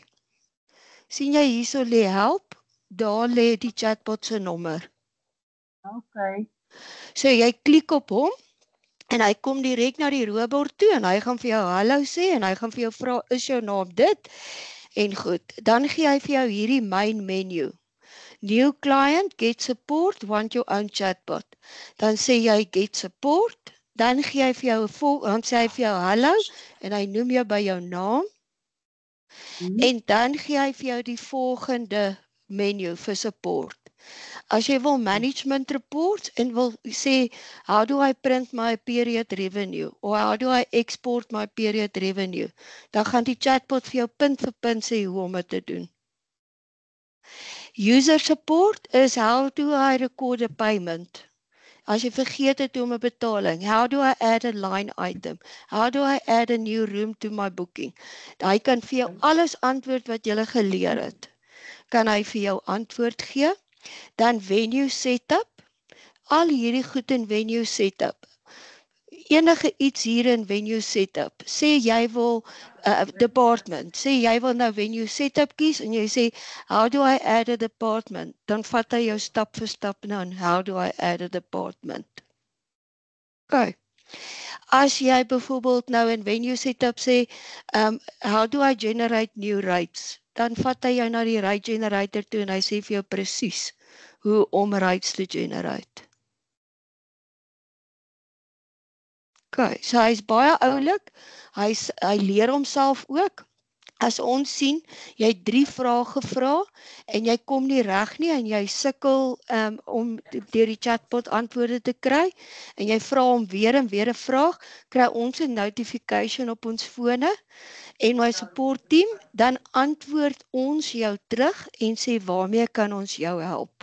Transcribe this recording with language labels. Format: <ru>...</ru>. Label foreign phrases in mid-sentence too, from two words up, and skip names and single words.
<af>Sien jy hierso lê help? Daar lê die chatbot se nommer. Okay. So jy klik op hom en hy kom direk na die robot toe en hy gaan vir jou hallo sê en hy gaan vir jou vra, is jou naam dit? En goed, dan gee hy vir jou hierdie</af> <en>main menu. New client, get support, want your own chatbot.</en> <af>Dan sê jy</af> <en>get support,</en> <af>dan gee hy vir jou dan sê hy vir jou hallo en hy noem jou by jou naam. En dan gee hy vir jou die volgende menu vir support. As jy wil</af> <en>management reports</en> <af>en wil sê,</af> <en>how do I print my period revenue? Or how do I export my period revenue?</en> <af>Dan gaan die chatbot vir jou punt vir punt sê hoe om dit te doen.</af> <en>User support is how do I record a payment?</en> <af>As jy vergeet het om 'n betaling,</af> <en>how do I add a line item? How do I add a new room to my booking?</en> <af>Hy kan vir jou alles antwoord wat jy geleer het. Kan hy vir jou antwoord gee? Dan</af> <en>venue setup,</en> <af>al hierdie goed in</af> <en>venue setup.</en> <af>Enige iets hier in</af> <en>venue setup.</en> <af>Sê jy wil department, sê jy wil nou</af> <en>venue setup</en> <af>kies en jy sê</af> <en>how do I add a department?</en> <af>Dan vat hy jou stap vir stap na</af> <en>how do I add a department?</en> <af>Okay. As jy byvoorbeeld nou in</af> <en>venue setup</en> <af>sê</af> <en>how do I generate new rates?</en> <af>Dan vat hy jou na die</af> <en>rate generator</en> <af>toe en hy sê vir jou presies hoe om rates te generate. Okay, so hy's baie oulik. Hy leer homself ook. As ons sien, jy het 3 vrae gevra en jy kom nie reg nie en jy sukkel om deur die chatbot antwoorde te kry en jy vra hom weer en weer 'n vraag, kry ons 'n notification op ons fone en my</af> <en>support team,</en> <af>dan antwoord ons jou terug en sê waarmee kan ons jou help?</af>